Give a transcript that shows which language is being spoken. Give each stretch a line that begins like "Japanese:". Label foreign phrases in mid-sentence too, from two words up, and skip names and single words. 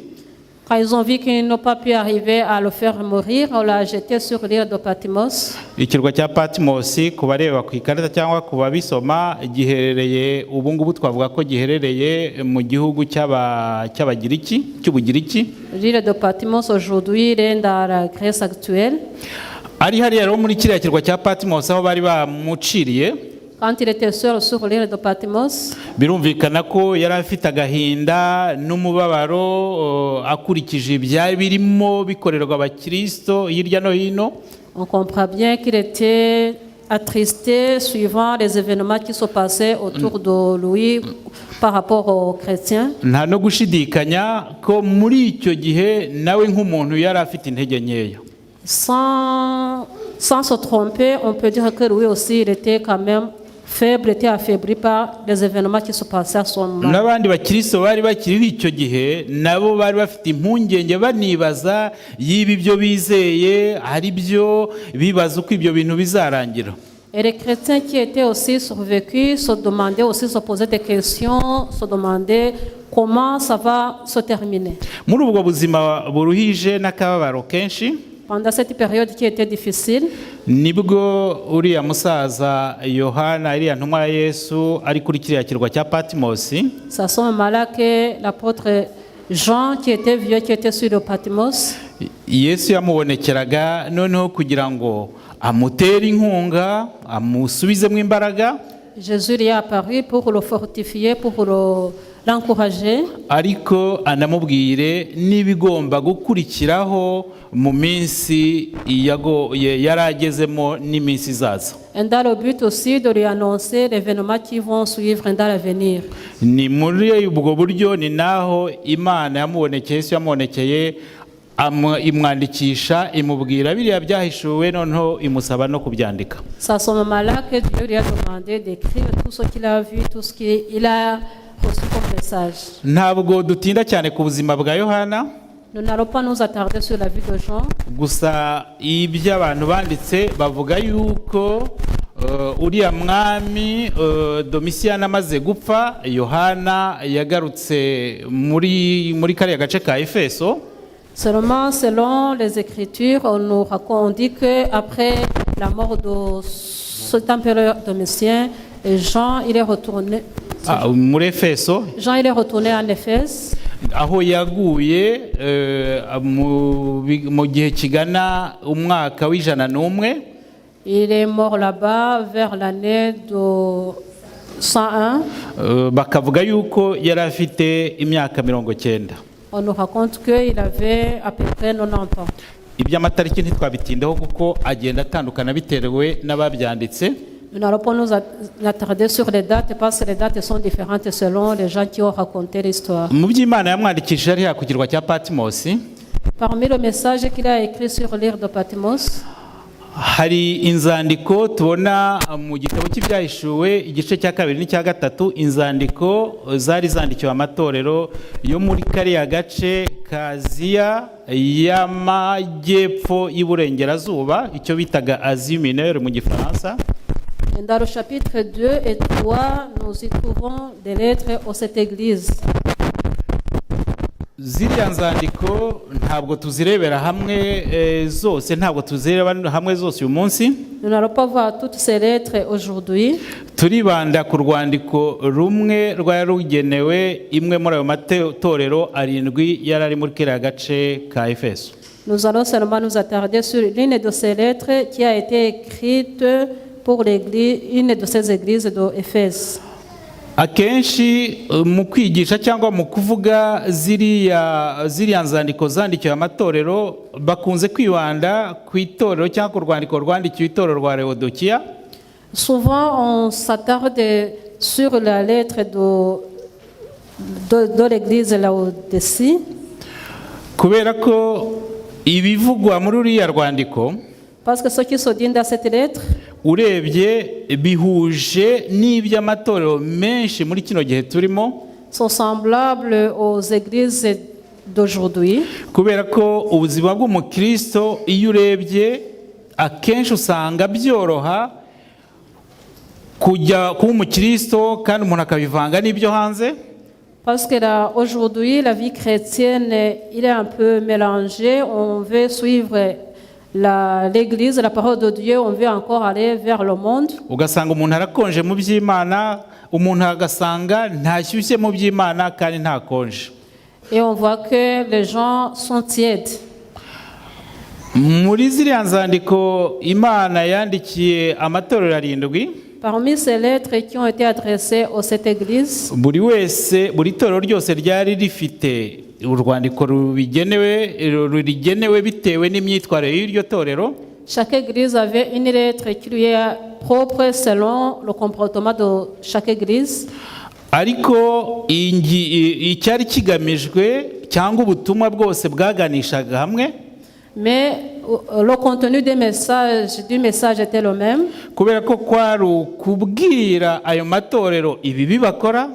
French: Quand ils ont vu qu'ils n'ont pas pu arriver à le faire mourir, on l'a jeté sur l'île de Patmos.
Kinyarwanda: Ikirwa cya Patimosi ku bareba ku ikarita cyangwa ku babisoma giherereye ubu ngubu twavuga ko giherereye mu gihugu cy'Ubugiriki.
French: L'île de Patmos aujourd'hui est dans la Grèce actuelle.
Kinyarwanda: Ari hariya rero muri kiriya kirwa cya Patimosi aho bari bamuciriye.
French: Quand il était seul sur l'île de Patmos,
Kinyarwanda: birumvikana ko yari afite agahinda n'umubabaro akurikije ibyari birimo bikorerwa abakristo hirya no hino.
French: On comprend bien qu'il était attristé suivant les événements qui se passaient autour de lui par rapport aux chrétiens.
Kinyarwanda: Nta no gushidikanya ko muri icyo gihe nawe nk'umuntu yari afite intege nkeya.
French: Sans se tromper, on peut dire que lui aussi il était quand même faible, était affaibli par les événements qui se passaient à son moment.
Kinyarwanda: N'abandi bakristo bari bakiriho icyo gihe nabo bari bafite impungenge banibaza yiba ibyo bizeye ari byo bibaza uko ibyo bintu bizarangira.
French: Et les chrétiens qui étaient aussi survécus se demandaient aussi, se posaient des questions, se demandaient comment ça va se terminer.
Kinyarwanda: Muri ubwo buzima buruhije n'akababaro kenshi,
French: pendant cette période qui était difficile,
Kinyarwanda: nibwo uriya musaza Yohana iriya ntumwa ya Yesu ari kuri kiriya kirwa cya Patimosi.
French: C'est à ce moment-là que l'apôtre Jean, qui était vieux, qui était sur le Patmos,
Kinyarwanda: Yesu yamubonekeraga noneho kugira ngo amutere inkunga amusubizemo imbaraga.
French: Jésus lui est apparu pour le fortifier, pour l'encourager,
Kinyarwanda: ariko anamubwire n'ibigomba gukurikiraho mu minsi yaragezemo n'iminsi izaza.
French: et dans le but aussi de lui annoncer les événements qui vont suivre dans l'avenir.
Kinyarwanda: Ni muri ubwo buryo ni naho Imana yamubonekeye, Yesu yamubonekeye imwandikisha imubwira biriya byahishuwe noneho imusaba no kubyandika.
French: C'est à ce moment-là que Dieu lui a demandé d'écrire tout ce qu'il a vu, tout ce qu'il a reçu comme message.
Kinyarwanda: Ntabwo dutinda cyane ku buzima bwa Yohana.
French: Nous n'allons pas nous attarder sur la vie de Jean.
Kinyarwanda: Gusa ibyo abantu banditse bavuga yuko uriya mwami Domisiyani amaze gupfa, Yohana yagarutse muri kariya gace ka Efeso.
French: Seulement, selon les Écritures, on dit qu'après la mort de cet empereur Domitien, Jean il est retourné.
Kinyarwanda: Muri Efeso.
French: Jean il est retourné en Éphèse.
Kinyarwanda: Aho yaguye mu gihe kigana umwaka w'101.
French: Il est mort là-bas vers l'année de 101.
Kinyarwanda: Bakavuga yuko yari afite imyaka 90.
French: On nous raconte qu'il avait à peu près 90 ans.
Kinyarwanda: Iby'amatariki ntitwabitindeho kuko agenda atandukana biterewe n'ababyanditse.
French: Nous n'allons pas nous attarder sur les dates parce que les dates sont différentes selon les gens qui ont raconté l'histoire.
Kinyarwanda: Mu by'Imana yamwandikishije ari ku kirwa cya Patimosi.
French: Parmi le message qu'il a écrit sur l'île de Patmos,
Kinyarwanda: hari inzandiko tubona mu gitabo cy'ibyahishuwe igice cya 2 n'icya 3, inzandiko zari zandikiwe amatorero yo muri kariya gace ka Aziya y'amajyepfo y'Iburengerazuba, icyo bitaga Asie Mineure mu Gifaransa.
French: Dans le chapitre 2 et 3, nous y trouvons des lettres aux cette église.
Kinyarwanda: Ziriya nzandiko ntabwo tuzirebera hamwe zose, ntabwo tuzireba hamwe zose uyu munsi.
French: Nous n'allons pas voir toutes ces lettres aujourd'hui.
Kinyarwanda: Turibanda ku rwandiko rumwe rwari rugenewe imwe muri ayo matorero 7 yari ari muri kiriya gace ka Efeso.
French: Nous allons seulement nous attarder sur l'une de ces lettres qui a été écrite pour l'église, une de ces églises d'Éphèse.
Kinyarwanda: akenshi mu kwigisha cyangwa mu kuvuga ziriya nzandiko zandikiwe amatorero bakunze kwibanda ku itorero cyangwa ku rwandiko rwandikiwe itorero rwa Laodikiya.
French: Souvent, on s'attarde sur la lettre de l'église Laodicée.
Kinyarwanda: Kubera ko ibivugwa muri uriya rwandiko,
French: parce que ce qui se dit dans cette lettre,
Kinyarwanda: urebye bihuje n'iby'amatorero menshi muri kino gihe turimo,
French: sont semblables aux églises d'aujourd'hui.
Kinyarwanda: Kubera ko ubuzima bw'umukristo iyo urebye akenshi usanga byoroha kujya kuba umukristo kandi umuntu akabivanga n'ibyo hanze.
French: Parce que là, aujourd'hui, la vie chrétienne, il est un peu mélangée. On veut suivre l'église, la parole de Dieu, on veut encore aller vers le monde.
Kinyarwanda: Ugasanga umuntu arakonje mu by'Imana, umuntu agasanga ntashyushye mu by'Imana kandi ntakonje.
French: Et on voit que les gens sont tièdes.
Kinyarwanda: Muri ziriya nzandiko Imana yandikiye amatorero 7,
French: parmi ces lettres qui ont été adressées aux 7 églises,
Kinyarwanda: buri torero ryose ryari rifite urwandiko rurigenewe bitewe n'imyitwarire y'iryo torero.
French: Chaque église avait une lettre qui lui est propre selon le comportement de chaque église.
Kinyarwanda: Ariko icyari kigamijwe cyangwa ubutumwa bwose bwaganishaga hamwe.
French: Mais le contenu du message était le même.
Kinyarwanda: Kubera ko kwari ukubwira ayo matorero ibi bibakora.